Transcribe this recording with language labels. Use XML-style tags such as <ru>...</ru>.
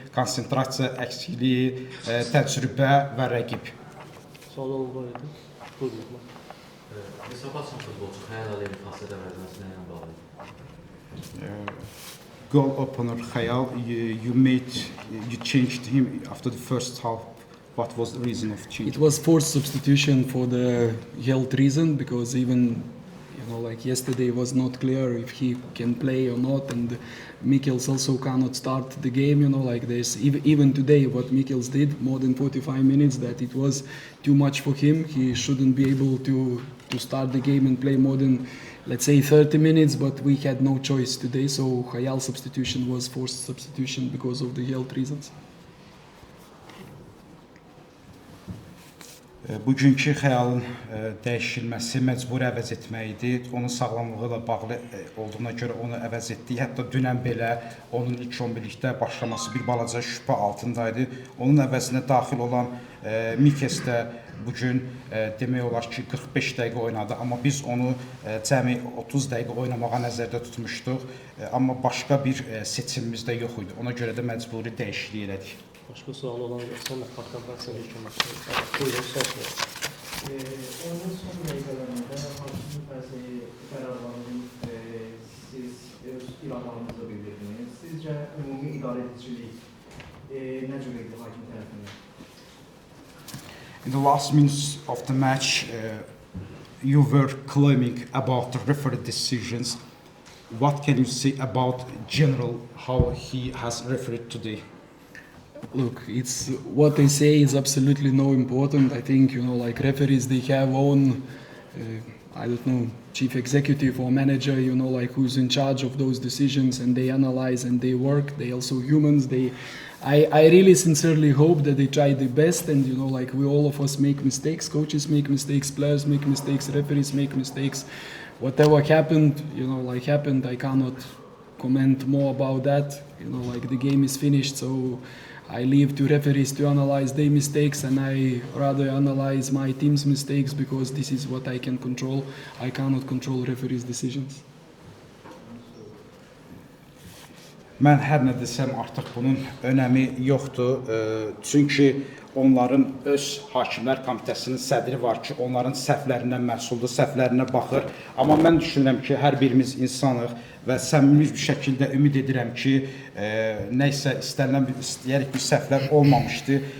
<az>Konsentrasiya əksikliyi, təcrübə və rəqib. Sualın var idi. Buyurun. Hesab açan futbolçu xəyal aleyhi fasilə verməsi ilə bağlı.</az> <en>Goal opener Khayal, you changed him after the first half. What was the reason of change? It was forced substitution for the health reason, because even, like yesterday was not clear if he can play or not, and Mikkels also cannot start the game, like this. Even today, what Mikkels did, more than 45 minutes, that it was too much for him. He shouldn't be able to start the game and play more than, let's say, 30 minutes, but we had no choice today, so Khayal substitution was forced substitution because of the health reasons.</en> <az>Bugünkü Xəyalın dəyişilməsi məcburi əvəz etmək idi. Onun sağlamlığı ilə bağlı olduğuna görə onu əvəz etdik. Hətta dünən belə onun ilk 11-likdə başlaması bir balaca şübhə altındaydı. Onun əvəzinə daxil olan Mikkels də bugün demək olar ki 45 dəqiqə oynadı, amma biz onu cəmi 30 dəqiqə oynamağa nəzərdə tutmuşduq. Amma başqa bir seçimimiz də yox idi. Ona görə də məcburi dəyişiklik elədik. Başqa sual olan olsa mən Parkabasın ilkin başlayayım. Buyurun, son sual. Oyunun son dəqiqələrində hakimlik fərziyi qərarlarını siz öz iradlarınızı bildirdiniz. Sizcə ümumi idarə edicilik nə cür idi hakim tərəfindən?</az> <en>In the last minutes of the match, you were claiming about the referee decisions. What can you say about general how he has refereed today? Look, it's what they say is absolutely no important. I think, like referees, they have own, I don't know, chief executive or manager, like who's in charge of those decisions, and they analyze and they work. They also humans. I really sincerely hope that they try the best, and you know, like we all of us make mistakes, coaches make mistakes, players make mistakes, referees make mistakes. Whatever happened, you know, like happened. I cannot comment more about that. You know, like the game is finished, so I leave to referees to analyze their mistakes, and I rather analyze my team's mistakes because this is what I can control. I cannot control referees' decisions.</en> <az>Mən hər nə desəm artıq bunun önəmi yoxdur. Çünki onların öz Hakimlər Komitəsinin sədri var ki, onların səhvlərindən məsuldur, səhvlərinə baxır. Amma mən düşünürəm ki, hər birimiz insanıq və səmimi bir şəkildə ümid edirəm ki, nə isə istəyərik bir səhvlər olmamışdı.</az>